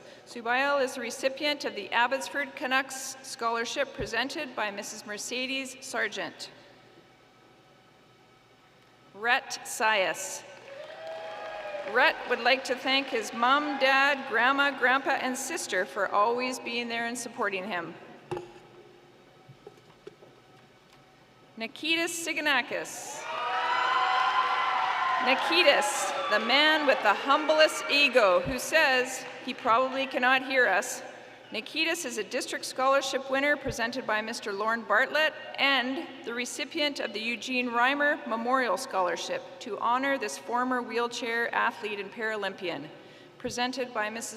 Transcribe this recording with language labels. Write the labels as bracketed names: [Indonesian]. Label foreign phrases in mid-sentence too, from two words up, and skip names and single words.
[English] Subail is the recipient of the Abbotsford Canucks Scholarship presented by Mrs. Mercedes Sargent. Rhett Sias. Rhett would like to thank his mom, dad, grandma, grandpa, and sister for always being there and supporting him. Nikitas Siganakis. Nikitas, the man with the humblest ego who says he probably cannot hear us. Nikitas is a district scholarship winner presented by Mr. Lorne Bartlett and the recipient of the Eugene Reimer Memorial Scholarship to honor this former wheelchair athlete and Paralympian, presented by Mrs.